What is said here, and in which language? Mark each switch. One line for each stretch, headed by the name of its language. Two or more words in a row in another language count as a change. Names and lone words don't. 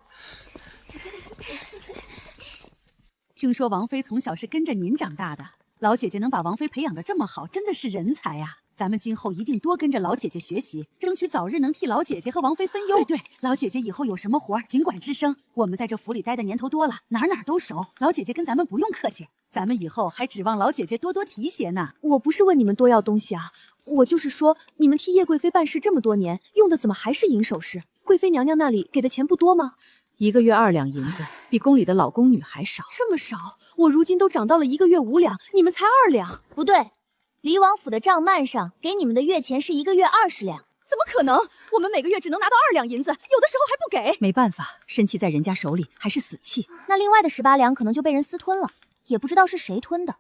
Chinese: 聽說王妃從小是跟着您長大的，老姐姐能把王妃培養得這麼好，真的是人才呀！咱們今後一定多跟着老姐姐學習，爭取早日能替老姐姐和王妃分憂。對，老姐姐以後有什麼活盡管吱聲。我們在這府裡待的年頭多了，哪兒都熟，老姐姐跟咱們不用客氣。咱們以後還指望老姐姐多多提攜呢。我不是問你們多要東西啊，我就是說，你們替葉貴妃辦事這麼多年，用的怎麼還是銀首飾？貴妃娘娘那裡給的錢不多嗎？1個月2兩銀子，比宮裡的老宮女還少。這麼少？我如今都漲到了1個月5兩，你們才2兩。不對，離王府的賬幔上給你們的月錢是1個月20兩。怎麼可能？我們每個月只能拿到2兩銀子，有的時候還不給。沒辦法，身契在人家手裡還是死契。那另外的18兩可能就被人私吞了，也不知道是誰吞的。